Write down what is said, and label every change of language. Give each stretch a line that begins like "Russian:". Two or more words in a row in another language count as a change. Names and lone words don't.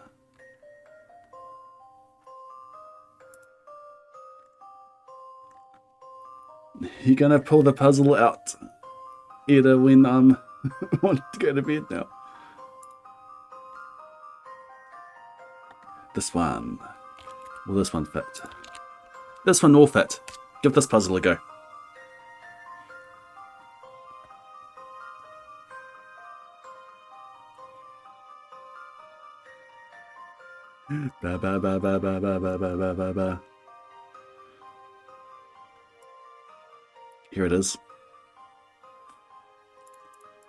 English: You're gonna pull the puzzle out, Eda, when I'm wanting to go to bed now. This one. Will this one fit? This one will fit. Give this puzzle a go. Ba ba ba ba ba ba ba ba ba ba ba. Here it is.